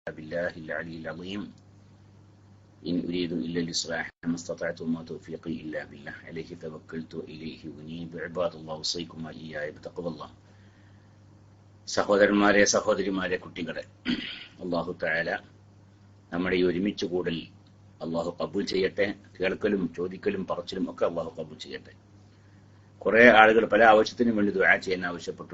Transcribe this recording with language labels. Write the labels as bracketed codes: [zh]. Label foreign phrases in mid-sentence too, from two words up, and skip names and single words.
[ar] بالله العلي العظيم إن أريد إلا الإصلاح ما استطعت وما توفيقي إلا بالله عليه توكلت وإليه أنيب عباد الله أوصيكم وإياي بتقوى الله. [ml] സഹോദരന്മാരെ സഹോദരിമാരെ കുട്ടികളെ, അല്ലാഹു തആല നമ്മുടെ ഈ ഒരുമിച്ച് കൂടൽ അല്ലാഹു കബൂൽ ചെയ്യട്ടെ. കേൾക്കലും ചോദിക്കലും പറച്ചിലും ഒക്കെ അല്ലാഹു കബൂൽ ചെയ്യട്ടെ. കുറെ ആളുകൾ പല ആവശ്യത്തിനും വേണ്ടി ദുആ ചെയ്യാൻ ആവശ്യപ്പെട്ടു.